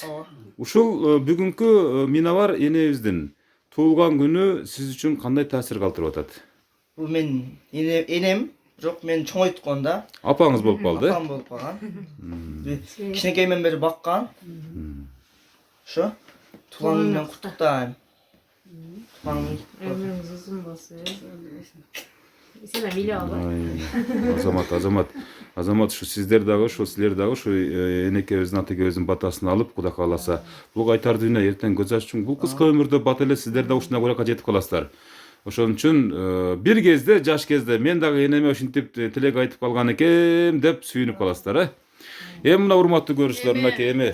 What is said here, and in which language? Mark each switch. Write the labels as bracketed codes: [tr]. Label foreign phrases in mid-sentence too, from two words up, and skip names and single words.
[ky] Ушул бүгүнкү Минабар энебиздин туулган күнү сиз үчүн кандай таасир калтырып атат? Бул мен энем, жок мен чоң айтканда. Апаңыз болуп калды. Апам болуп калган. Кичинекеймен бери баккан. Ошо. Туулган күнү менен куттуктайм. Өмүрүңүз узун болсун. Сен миле албай. Азамат, ушу сиздер дагы, ушу силер дагы ушу энекебиздин, атекебиздин батасын алып, Кудай кааласа, бул кайтар дүйнө эртең көз аччың. Бул кыска өмүрдө бат эле сиздер да ушундай буракка жетип каласыздар. Ошон үчүн бир кезде, жаш кезде мен дагы энеме ушинтип тилек айтып калган экем деп сүйүнүп каласыздар, Эми мына урматтуу көрүүчүлөр, мынакей эми